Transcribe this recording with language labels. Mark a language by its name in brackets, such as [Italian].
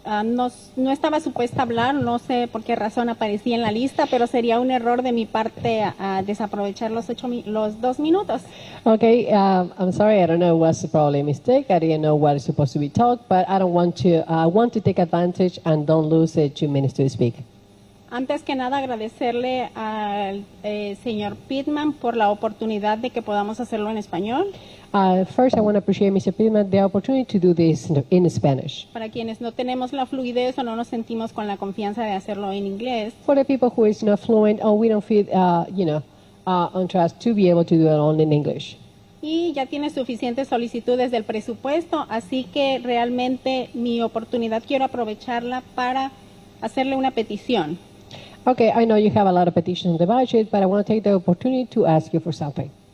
[Spanish] No estaba supuesta a hablar, no sé por qué razón aparecía en la lista, pero sería un error de mi parte desaprovechar los 2 minutos. [English] Okay, I'm sorry, I don't know what's probably a mistake. I didn't know what is supposed to be talked, but I don't want to. I want to take advantage and don't lose 2 minutes to speak. [Spanish] Antes que nada, agradecerle al señor Pittman por la oportunidad de que podamos hacerlo en español. [English] First, I want to appreciate Mr. Pittman the opportunity to do this in Spanish. [Spanish] Para quienes no tenemos la fluidez o no nos sentimos con la confianza de hacerlo en inglés. [English] For the people who is not fluent or we don't feel, on trust to be able to do it only in English. [Spanish] Y ya tiene suficientes solicitudes del presupuesto, así que realmente mi oportunidad quiero aprovecharla para hacerle una petición. [English] Okay, I know you have a lot of petitions on the budget, but I want to take the opportunity to ask you for something.